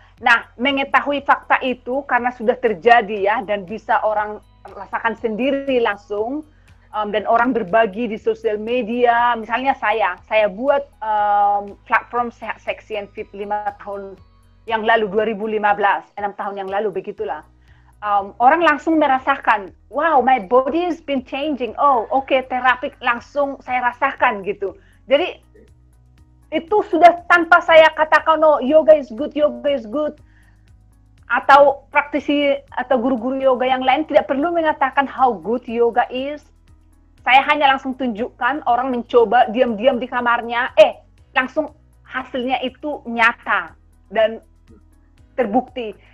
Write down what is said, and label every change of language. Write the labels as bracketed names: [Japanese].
[Indonesian] Nah, mengetahui fakta itu karena sudah terjadi ya dan bisa orang rasakan sendiri langsung dan orang berbagi di sosial media. Misalnya saya buat platform Sehat Seksi and Fit 5 tahun yang lalu 2015, 6 tahun yang lalu begitulah. Orang langsung merasakan, [English] wow, my body has been changing. [Indonesian] Oh, okay, terapi langsung saya rasakan gitu. Jadi itu sudah tanpa saya katakan, [English] no, yoga is good, [Indonesian] atau praktisi atau guru-guru yoga yang lain tidak perlu mengatakan [English] how good yoga is. [Indonesian] Saya hanya langsung tunjukkan orang mencoba diam-diam di kamarnya, langsung hasilnya itu nyata dan terbukti.